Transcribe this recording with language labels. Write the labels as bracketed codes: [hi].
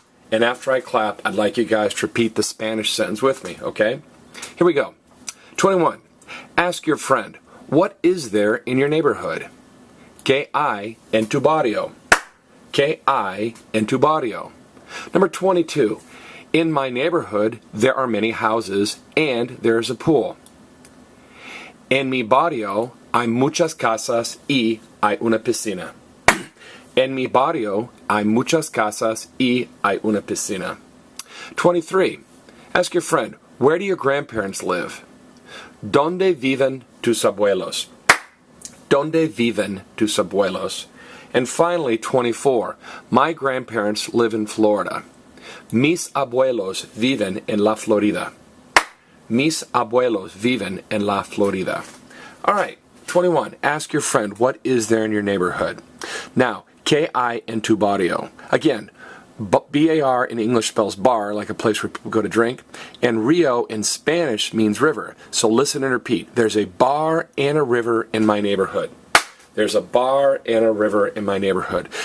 [en] And after I clap, I'd like you guys to repeat the Spanish sentence with me, okay? Here we go. 21. Ask your friend, what is there in your neighborhood? [es] ¿Qué hay en tu barrio? ¿Qué hay en tu barrio? [en] Number 22. In my neighborhood, there are many houses and there is a pool. [es] En mi barrio hay muchas casas y hay una piscina. En mi barrio hay muchas casas y hay una piscina. [en] 23. Ask your friend, where do your grandparents live? [es] ¿Dónde viven tus abuelos? ¿Dónde viven tus abuelos? [en] And finally, 24. My grandparents live in Florida. [es] Mis abuelos viven en la Florida. Mis abuelos viven en la Florida. [en] All right, 21. Ask your friend, what is there in your neighborhood? Now, [es] ¿qué hay en tu barrio? [en] Again, B-A-R in English spells bar, like a place where people go to drink, and rio in Spanish means river. So listen and repeat. There's a bar and a river in my neighborhood. There's a bar and a river in my neighborhood.